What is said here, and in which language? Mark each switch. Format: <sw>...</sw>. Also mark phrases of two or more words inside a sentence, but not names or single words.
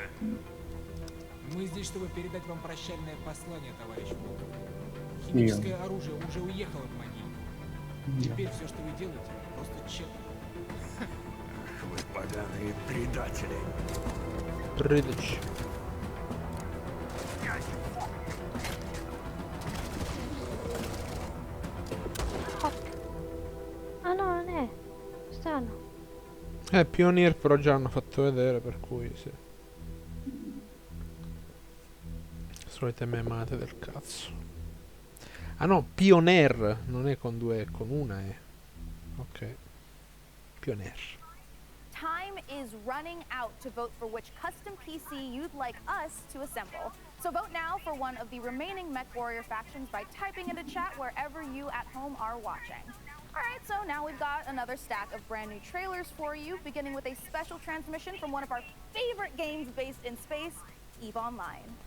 <ru>Мы здесь, чтобы передать вам прощальное послание, товарищ Волков. Химическое оружие уже уехало в могилу. Теперь все, что вы делаете, просто тщетно. Ах, вы поганые предатели. Предыч.</ru> <it>Ah no, non è. Strano. Pioneer però già hanno fatto vedere, per cui sì. Solite memate del cazzo. Ah no, Pioneer, non è con due, è con una E. Ok. Pioneer.</it> <en>Time is running out to vote for which custom PC you'd like us to assemble. So vote now for one of the remaining MechWarrior factions by typing into chat wherever you at home are watching. Alright, so now we've got another stack of brand new trailers for you, beginning with a special transmission from one of our favorite games based in space, EVE Online.</en>